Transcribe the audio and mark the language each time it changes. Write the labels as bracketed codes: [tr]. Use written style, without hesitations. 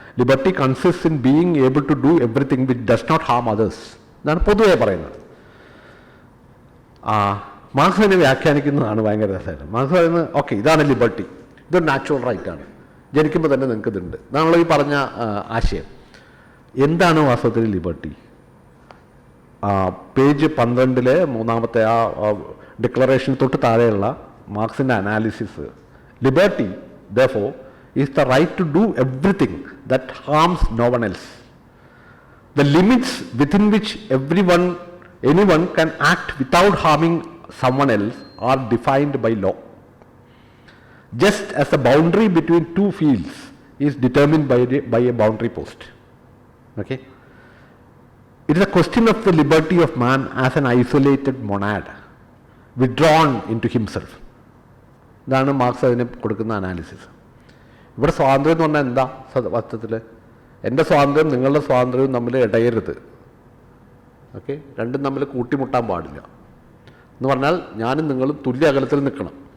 [en] liberty consist in being able to do everything which does not harm others [ml] എന്നാണ് പൊതുവെ പറയുന്നത്. Marks അതിനെ വ്യാഖ്യാനിക്കുന്നതാണ് ഭയങ്കര രസമായിട്ട്. മാർക്സ് പറയുന്നത് ഓക്കെ, ഇതാണ് ലിബർട്ടി, ഇതൊരു നാച്ചുറൽ റൈറ്റാണ്, ജനിക്കുമ്പോൾ തന്നെ നിങ്ങൾക്ക് ഇതുണ്ട് എന്നാണല്ലോ ഈ പറഞ്ഞ ആശയം. എന്താണ് വാസ്തവത്തിൽ ലിബർട്ടി? പേജ് 12 മൂന്നാമത്തെ ആ ഡിക്ലറേഷന് തൊട്ട് താഴെയുള്ള മാർക്സിൻ്റെ analysis, liberty [en] therefore is the right to do everything that harms no one else. The limits within which anyone can act without harming someone else are defined by law, just as the boundary between two fields is determined by a boundary post. Okay, it is a question of the liberty of man as an isolated monad withdrawn into himself. [ml] ഇതാണ് marks അതിന് കൊടുക്കുന്ന analysis. ഇവിടെ സ്വാതന്ത്ര്യം എന്ന് പറഞ്ഞാൽ എന്താ വാസ്തവത്തിൽ? എൻ്റെ സ്വാതന്ത്ര്യം നിങ്ങളുടെ സ്വാതന്ത്ര്യവും തമ്മിൽ ഇടയരുത്. ഓക്കെ, രണ്ടും തമ്മിൽ കൂട്ടിമുട്ടാൻ പാടില്ല എന്ന് പറഞ്ഞാൽ ഞാനും നിങ്ങളും തുല്യ അകലത്തിൽ നിൽക്കണം.